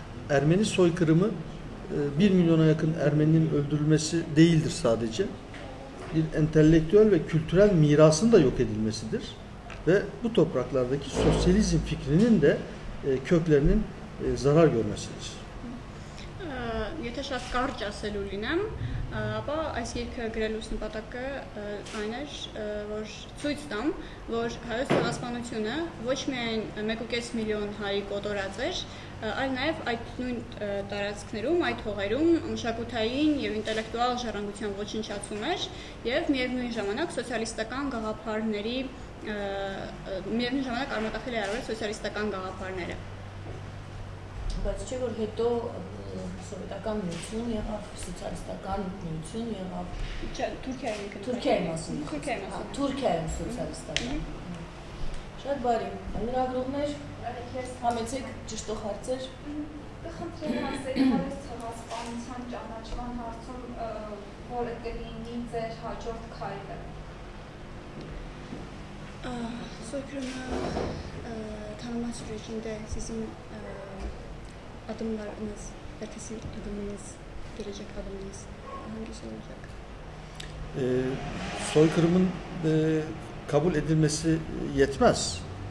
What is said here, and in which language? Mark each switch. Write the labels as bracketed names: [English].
[Turkish] Ermeni soykırımı 1 milyona yakın Ermeninin öldürülmesi değildir sadece. Bir entelektüel ve kültürel mirasın da yok edilmesidir. Ve bu topraklardaki sosyalizm fikrinin de köklerinin zarar görmesidir. [Armenian] Եթե շատ կարճ ասելու լինեմ, ապա այս երգը գրելուց նպատակը այն էր, որ ցույց տամ, որ հայոց ցեղասպանությունը ոչ միայն 1.5 միլիոն հայի կոտորած էր, այլ նաև այդ նույն տարածքներում, այդ հողերում մշակութային եւ ինտելեկտուալ ժառանգության ոչնչացում էր եւ միևնույն ժամանակ սոցիալիստական գաղափարների միևնույն ժամանակ արմատախիլ է արվել սոցիալիստական գաղափարները։ Բայց չէ որ հետո սովետական միություն եղավ, սոցիալիստական միություն եղավ։ Չէ, Թուրքիայի մասին։ Թուրքիայում սոցիալիստական։ Շատ բարի։ Լրագրողներ, համեցեք ճշտող հարցեր։ Կխնդրեմ ասել հայոց ցեղասպանության ճանաչման հարցում որը կլինի ձեր հաջորդ քայլը։ [Turkish] Soykırımı tanıma sürecinde sizin adımlarınız, ertesi adımınız gelecek adımınız hangisi olacak? Soykırımın kabul edilmesi yetmez.